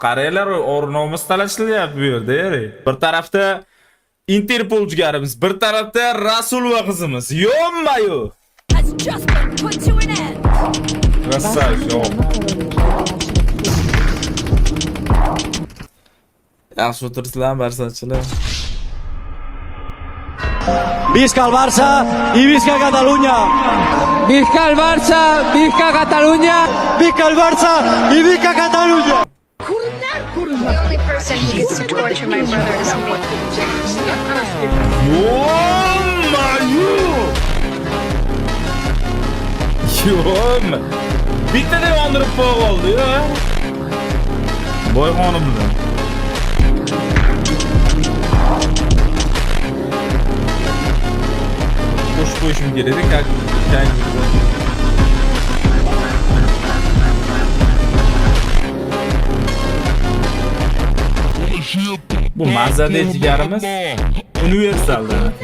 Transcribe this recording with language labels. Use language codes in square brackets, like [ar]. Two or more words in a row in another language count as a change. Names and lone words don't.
[uz] Qariyalar o'rnimiz talashilyapti bu yerda, eri. Bir tarafda Interpol jigarimiz, bir tarafda Rasulova qizimiz. Yo'qmi-yu? Rassay, yaxshi o'tirsizlar, barsachilar. [ca] Visca el Barça y visca Cataluña. Visca el Barça, visca Cataluña. Visca el Barça y visca Cataluña. [en] The only person who gets to torture my brother is me. [uz] Yo'qmi-yu? Yo'qmi? Bittada yondirib qo'yoldi-ya. Boyxonim bilan. Qo'shib qo'yishim kerak edi, bu mazali jigarimiz universalda.